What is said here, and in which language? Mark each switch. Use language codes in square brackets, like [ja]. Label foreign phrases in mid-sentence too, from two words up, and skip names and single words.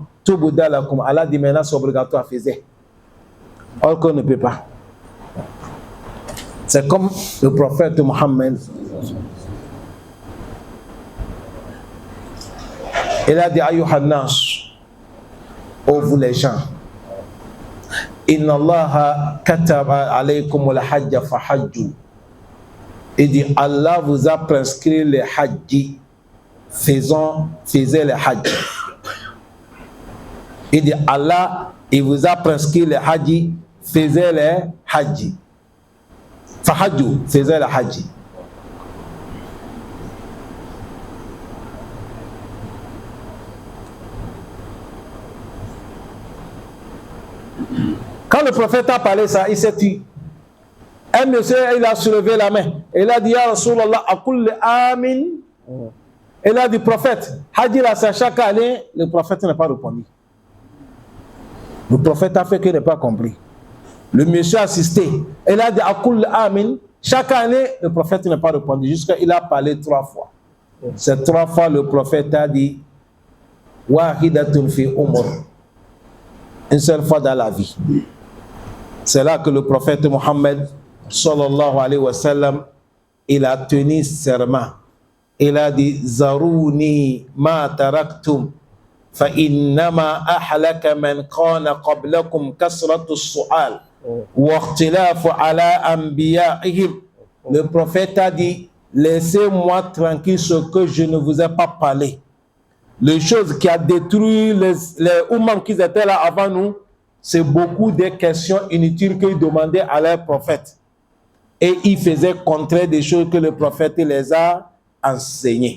[fr] Tout Bouddha, Allah dit maintenant c'est obligatoire, faisait. Or qu'on ne peut pas. C'est comme le prophète Mohammed. Il a dit ayyuhannas, ô vous les gens, [ar] إن الله كتب عليكم الحج فحجوا. [fr] Il dit Allah vous a prescrit le hajj, faisez le hajj. Il dit Allah, il vous a prescrit le hajj, faisez le hajj. Fahajju, faisait le hajj. Quand le prophète a parlé ça, il s'est dit, un monsieur, il a soulevé la main. Il a dit, [ar] يا رسول الله، أكل عام. [fr] Il a dit, prophète, hajj là, c'est chaque année. Le prophète n'a pas répondu. Le prophète a fait qu'il n'a pas compris. Le monsieur a assisté. Il a dit [ar] أكل عام. [fr] Chaque année, le prophète n'a pas répondu. Jusqu'à il a parlé 3 fois. Ces 3 fois, le prophète a dit [ar] واحدة في العمر. [fr] Une seule fois dans la vie. C'est là que le prophète Mohammed, [ar] صلى الله عليه وسلم, [fr] il a tenu serment. Il a dit [ar] ذروني ما تركتم. فإنما أهلك من كان قبلكم كثرة السؤال واختلاف على أنبيائهم. [fr] Le prophète a dit, laissez-moi tranquille ce que je ne vous ai pas parlé. Les choses qui a détruit les Oumams qui étaient là avant nous, c'est beaucoup de questions inutiles qu'ils demandaient à leur prophète. Et ils faisaient contraire des choses que le prophète les a enseignées.